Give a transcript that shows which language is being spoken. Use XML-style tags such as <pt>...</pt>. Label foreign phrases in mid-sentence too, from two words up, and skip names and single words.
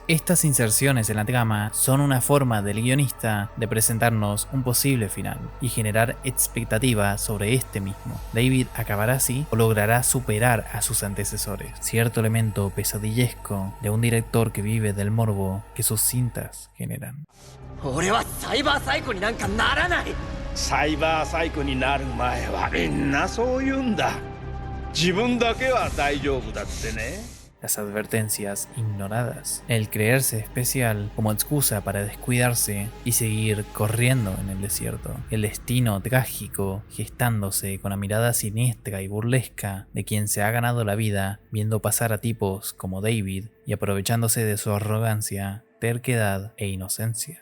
<es>Estas inserciones en la trama son una forma del guionista de presentarnos un posible final y generar expectativa sobre este mismo. David acabará así o logrará superar a sus antecesores, cierto elemento pesadillesco de un director que vive del morbo que sus cintas generan.</es> <ja>俺はサイバーサイコになんかならない。サイバーサイコになる前はみんなそう言うんだ。自分だけは大丈夫だってね。</ja> <es>Las advertencias ignoradas, el creerse especial como excusa para descuidarse y seguir corriendo en el desierto, el destino trágico gestándose con la mirada siniestra y burlesca de quien se ha ganado la vida viendo pasar a tipos como David y aprovechándose de su arrogancia, terquedad e inocencia.</es>